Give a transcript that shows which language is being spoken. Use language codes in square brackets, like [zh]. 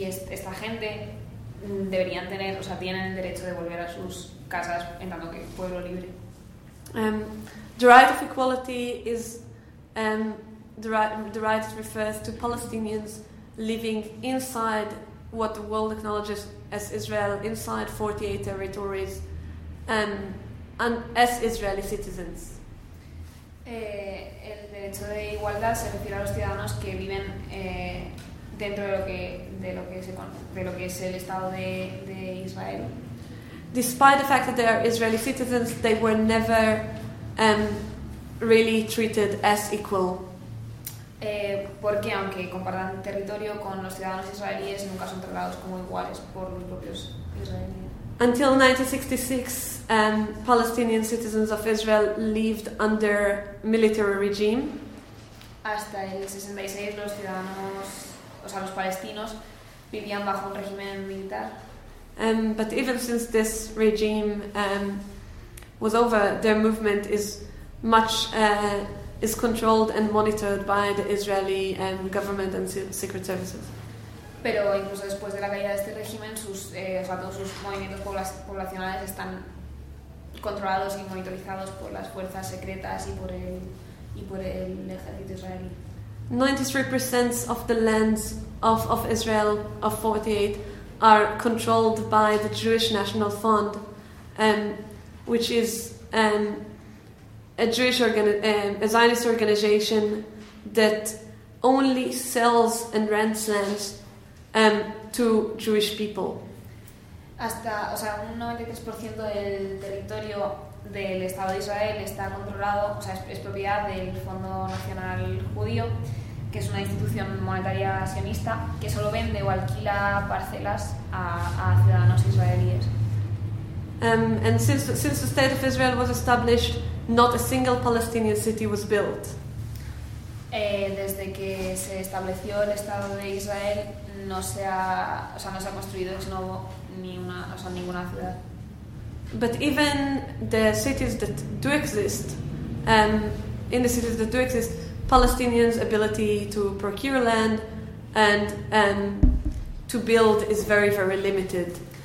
[es] Esta gente deberían tener, o sea, tienen el derecho de volver a sus casas en tanto que pueblo libre. [en] The right of equality is the right refers to Palestinians living inside what the world acknowledges as Israel, inside 48 territories, and as Israeli citizens. [es] El derecho de igualdad se refiere a los ciudadanos que viven dentro de lo que es el Estado de Israel. [en] Despite the fact that they are Israeli citizens, they were never really treated as equal. [es] Porque aunque compartan territorio con los ciudadanos israelíes, nunca son tratados como iguales por los propios israelíes. [en] Until 1966, Palestinian citizens of Israel lived under military regime. [es] Hasta el 66, los ciudadanos, o sea, los palestinos, vivían bajo un régimen militar. [en] But even since this regime was over, their movement is much is controlled and monitored by the Israeli government and secret services. [es] Pero incluso después de la caída de este régimen, sus movimientos poblacionales están controlados y monitorizados por las fuerzas secretas y por el y por el ejército israelí. [en] 93% of the lands of Israel of 48 are controlled by the Jewish National Fund, which is a Jewish a Zionist organization that only sells and rents lands to Jewish people. [es] Hasta, o sea, un 93% del territorio del Estado de Israel está controlado, o sea, es propiedad del Fondo Nacional Judío, que es una institución monetaria sionista que solo vende o alquila parcelas a ciudadanos israelíes. [en] And since the State of Israel was established, not a single Palestinian city was built. [es] Desde que se estableció el Estado de Israel, no se ha, o sea, no se ha construido ex novo ni una, o sea, ninguna ciudad. [en] But even the cities that do exist, in the cities that do exist, Palestinians' ability to procure land and to build is very, very limited.